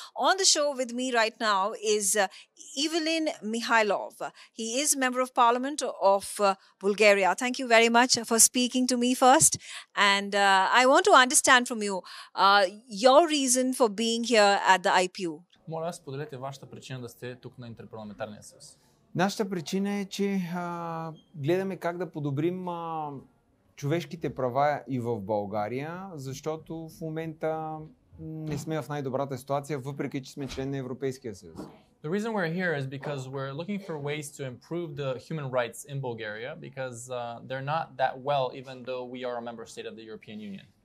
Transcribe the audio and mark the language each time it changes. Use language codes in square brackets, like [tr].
[en] On the show with me right now is Evelyn Mikhailov. He is Member of Parliament of Bulgaria. Thank you very much for speaking to me first. And I want to understand from you your reason for being here at the IPU. [bg] Моля, споделете вашата причина да сте тук на Интерпарламентарния съюз. Нашата причина е, че гледаме как да подобрим човешките права и в България, защото в момента не сме в най-добрата ситуация, въпреки че сме член на Европейския съюз. [en] The reason we're here is because we're looking for ways to improve the human rights in Bulgaria because they're not that well even though we are a member state of the European Union.